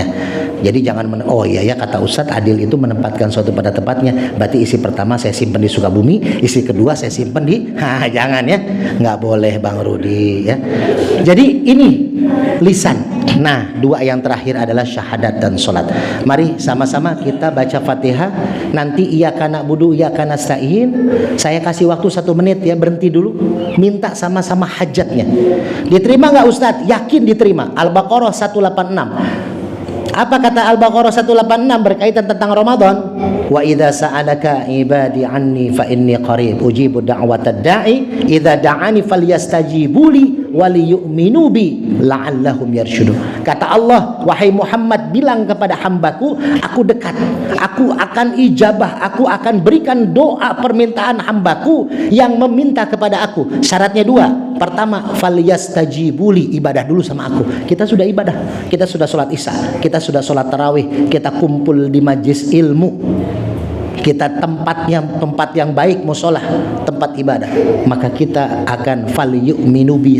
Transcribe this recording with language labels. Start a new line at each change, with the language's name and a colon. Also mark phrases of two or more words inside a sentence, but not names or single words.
Indonesian: Jadi jangan oh iya ya, kata Ustadz, adil itu menempatkan sesuatu pada tempatnya. Berarti isi pertama saya simpen di Sukabumi, isi kedua saya simpen di jangan, ya. Nggak boleh, Bang Rudi, ya. Jadi ini lisan. Nah, 2 yang terakhir adalah syahadat dan sholat. Mari sama-sama kita baca Fatihah.
Arabic: Nanti إياك نعبد إياك نستعين,
Indonesian: saya kasih waktu 1 menit, ya, berhenti dulu, minta sama-sama hajatnya. Diterima nggak Ustadz? Yakin diterima. Al-Baqarah 186. Apa kata Al-Baqarah 186 berkaitan tentang Ramadan?
Arabic: وإذا سألك عبادي عني فإني قريب أجيب دعوة الداع إذا دعان فليستجيبوا لي وليؤمنوا بي لعلهم يرشدون.
Indonesian: Kata Allah, wahai Muhammad, bilang kepada hambaku, aku dekat, aku akan ijabah, aku akan berikan doa permintaan hambaku yang meminta kepada aku. Syaratnya 2. Pertama, falyastajibuli, ibadah dulu sama aku. Kita sudah ibadah, kita sudah sholat isya, kita sudah sholat tarawih, kita kumpul di majlis ilmu, kita tempat yang baik, musolah, tempat ibadah, maka kita akan
Arabic: فليؤمنوا بي.